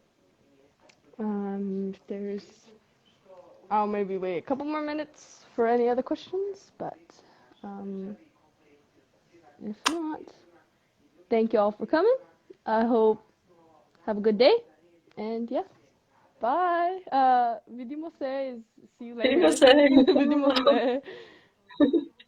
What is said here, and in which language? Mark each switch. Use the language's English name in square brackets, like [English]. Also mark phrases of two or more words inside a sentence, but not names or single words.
[English] There's I'll maybe wait a couple more minutes for any other questions, but um, if not, thank you all for coming. I hope have a good day, and yeah, bye. [Serbian] Vidimo se [English] is see you later. [Serbian] Vidimo se. Vidimo se.